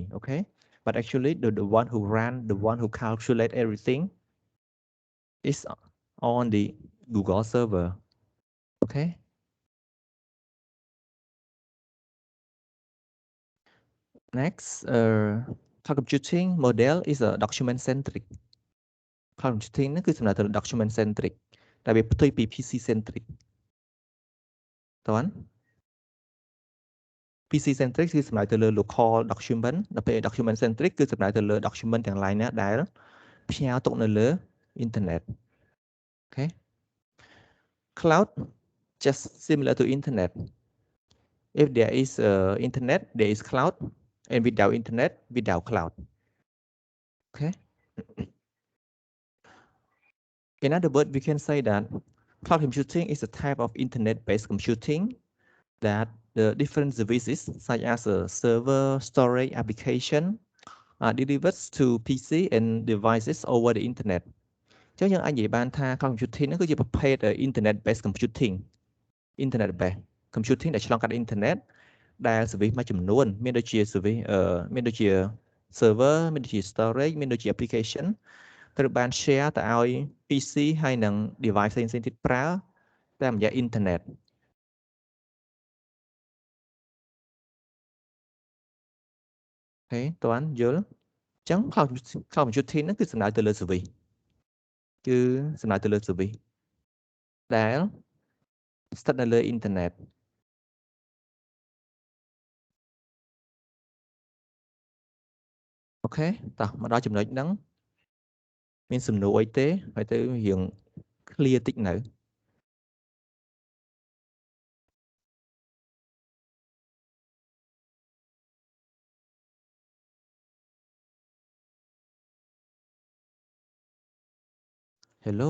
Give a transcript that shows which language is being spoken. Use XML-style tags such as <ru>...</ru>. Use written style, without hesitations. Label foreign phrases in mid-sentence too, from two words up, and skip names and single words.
<en>Okay, but actually the one who ran, the one who calculate everything is on the Google server. Okay. Next, cloud computing model is a document centric. Cloud computing</en> <km>នេះគឺសំដៅទៅលើ</km> <en>document centric</en> <km>តែវាផ្ទុយពី</km> <en>PC centric</en> <km>តើ</km> <en>PC centric</en> <km>គឺសំដៅទៅលើ</km> <en>local document</en> <km>ដល់ពេល</km> <en>document centric</en> <km>គឺសំដៅទៅលើ document ទាំង lain ណាដែលផ្ញើទុកនៅលើ internet.</km> <en>Okay. Cloud just similar to internet. If there is internet, there is cloud, and without internet, without cloud. Okay. In other words, we can say that cloud computing is a type of internet-based computing that the different services such as a server, storage, application are delivered to PC and devices over the internet.</en> <km>ចឹងយើងអាចនិយាយបានថា</km> <en>cloud computing</en> <km>ហ្នឹងគឺជាប្រភេទ</km> <en>internet-based computing internet-based computing</en> <km>ដែលឆ្លងកាត់ internet ដែល service មួយចំនួនមានដូចជា service មានដូចជា server មានដូចជា storage មានដូចជា application ត្រូវបាន share ទៅឲ្យ PC ហើយនិង device ផ្សេងៗទៀតប្រើតាមរយៈ internet. Okay តើយល់អញ្ចឹង</km> <en>cloud computing</en> <km>ហ្នឹងគឺសំដៅទៅលើ service គឺសំដៅទៅលើ service ដែលស្ថិតនៅលើ internet. Okay តោះមកដល់ចំណុចហ្នឹងមានសំណួរអីទេហើយទៅរៀង clear តិចនៅ Hello</km>